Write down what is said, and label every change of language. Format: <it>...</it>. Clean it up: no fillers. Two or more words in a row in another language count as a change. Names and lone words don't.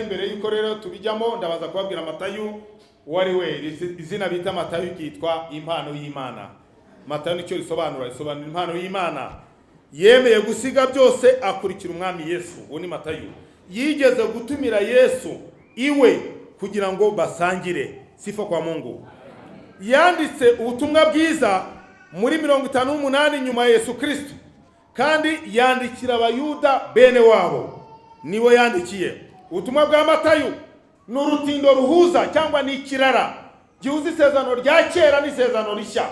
<rw>Imbere y'uko rero tubijyamo ndabaza kubabwira Matayo wari we. Izina bita Matayo ryitwa impano y'Imana. Matayo nicyo risobanura impano y'Imana. Yemeye gusiga byose akurikira umwami Yesu. Uwo ni Matayo. Yigeze gutumira Yesu iwe kugira ngo basangire.</rw> <sw>Sifa kwa Mungu.</sw> <rw>Yanditse ubutumwa bwiza muri 58 nyuma ya Yesu Kristo, kandi yandikira abayuda bene wabo. Niwe yandikiye. Ubutumwa bwa Matayo ni urutindo ruhuza cyangwa ni ikirara gihuza isezerano rya kera n'isezerano rishya.</rw>